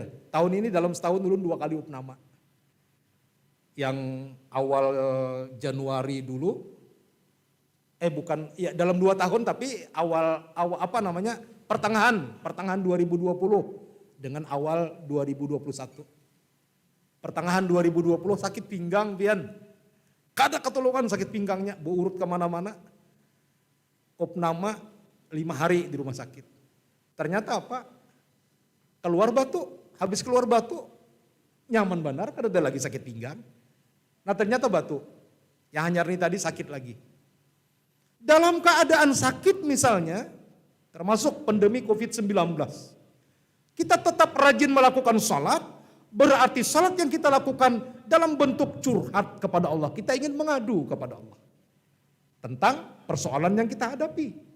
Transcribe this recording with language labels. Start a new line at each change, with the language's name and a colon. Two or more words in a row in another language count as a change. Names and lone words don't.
Banjar: Tahun ini dalam setahun ulun 2 kali opname. Yang awal Januari dulu, dalam 2 tahun tapi awal pertengahan 2020 dengan awal 2021. Pertengahan 2020 sakit pinggang pian. Kada ketulungan sakit pinggangnya, urut kemana-mana. Opname 5 hari di rumah sakit. Ternyata apa? Keluar batu, habis keluar batu nyaman benar, kada ada lagi sakit pinggang. Nah ternyata batu, yang hanyar ini tadi sakit lagi.
Indonesian: Dalam keadaan sakit misalnya, termasuk pandemi COVID-19, kita tetap rajin melakukan salat, berarti salat yang kita lakukan dalam bentuk curhat kepada Allah. Kita ingin mengadu kepada Allah tentang persoalan yang kita hadapi.